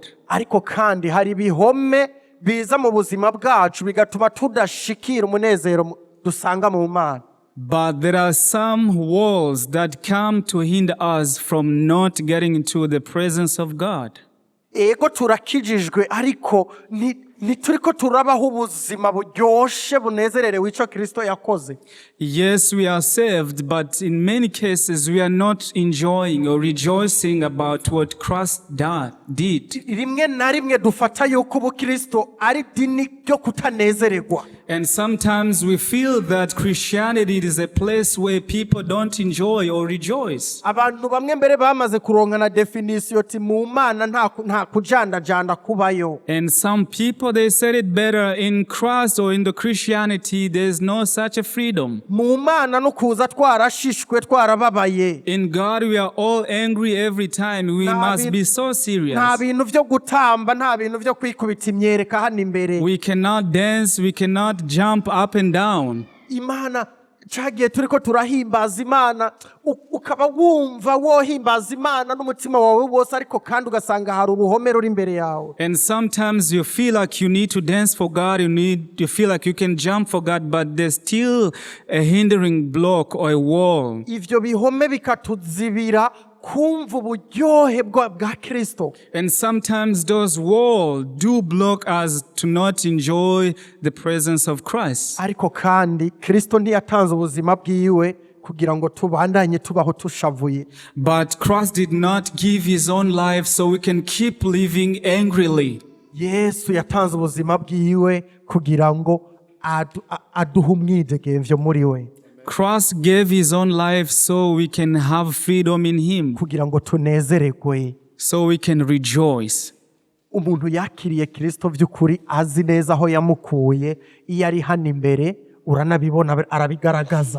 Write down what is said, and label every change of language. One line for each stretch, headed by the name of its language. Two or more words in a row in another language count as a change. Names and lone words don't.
Rundi: Ariko kandi hari ibihome biza mu buzima bwacu bigatuma tudashikira umunezero dusanga mu Mana.
English: But there are some walls that come to hinder us from not getting into the presence of God.
Rundi: Ego turakijijwe ariko ntituriko turabaho ubuzima buryoshe bunezererewe ico Kristo yakoze.
English: Yes, we are saved, but in many cases we are not enjoying or rejoicing about what Christ did.
Rundi: Rimwe na rimwe dufata yuko ubukristo ari dini ryo kutanezererwa.
English: And sometimes we feel that Christianity is a place where people don't enjoy or rejoice.
Rundi: Abantu bamwe mbere bamaze kuronka na definition ti mu Mana nta kujandajanda kubayo.
English: And some people, they said it better, in Christ or in the Christianity, there's no such a freedom.
Rundi: Mu Mana no kuza twarashishwe twarababaye.
English: In God, we are all angry every time. We must be so serious.
Rundi: Nta bintu vyo gutamba, nta bintu vyo kwikubita imyereka hano imbere.
English: We cannot dance, we cannot jump up and down.
Rundi: Imana cagiye turiko turahimbaza Imana, ukaba wumva wohimbaza Imana n'umutima wawe wose, ariko kandi ugasanga hari uruhome ruri imbere yawe.
English: And sometimes you feel like you need to dance for God, you feel like you can jump for God, but there's still a hindering block or a wall.
Rundi: Ivyo bihome bikatuzibira kumva uburyohe bwa Kristo.
English: And sometimes those walls do block us to not enjoy the presence of Christ.
Rundi: Ariko kandi Kristo ntiyatanze ubuzima bwiwe kugira ngo tubandanye tubaho tushavuye.
English: But Christ did not give his own life so we can keep living angrily.
Rundi: Yesu yatanze ubuzima bwiwe kugira ngo aduhe umwidegemvyo muri we.
English: Christ gave his own life so we can have freedom in him,
Rundi: kugira ngo tunezererwe,
English: so we can rejoice.
Rundi: Umuntu yakiriye Kristo vy'ukuri azi neza aho yamukuye, iyo ari hano imbere uranabibona arabigaragaza.